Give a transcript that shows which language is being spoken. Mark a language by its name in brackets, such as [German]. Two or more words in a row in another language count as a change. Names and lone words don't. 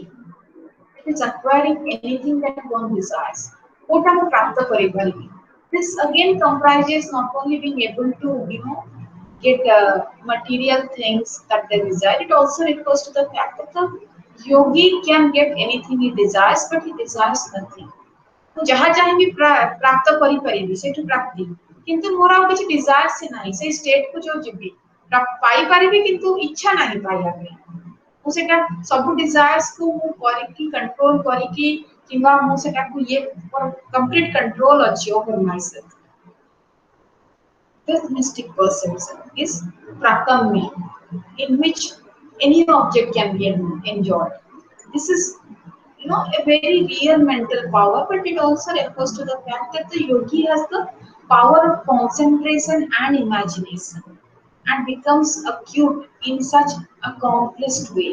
[English] It is acquiring anything that one desires. [Odia] କୋଟା ମୁଁ ପ୍ରାପ୍ତ କରିପାରିବି. [English] This again comprises not only being able to, get material things that they desire. It also refers to the fact that the yogi can get anything he desires, but he desires nothing. [Odia] ମୁଁ ଯାହା ଚାହିଁବି ପ୍ରାପ୍ତ କରିପାରିବି, ସେଇଠୁ ପ୍ରାପ୍ତି। କିନ୍ତୁ ମୋର ଆଉ କିଛି ଡିଜାୟାର ସେ ନାହିଁ, ସେଇ ଷ୍ଟେଟ କୁ ଯୋଉ ଯିବି ପାଇପାରିବି, କିନ୍ତୁ ଇଚ୍ଛା ନାହିଁ ପାଇବା ପାଇଁ। ମୁଁ ସେଟା ସବୁ ଡିଜାୟାର୍ସ କୁ ମୁଁ କରିକି କଣ୍ଟ୍ରୋଲ କରିକି, କିମ୍ବା ମୁଁ ସେଟାକୁ [English] complete control [Odia] ଅଛି [English] over myself. This mystic perception is prakamya, in which any object can be enjoyed. This is, a very real mental power, but it also refers to the fact that the yogi has the power of concentration and imagination, and becomes acute in such accomplished way.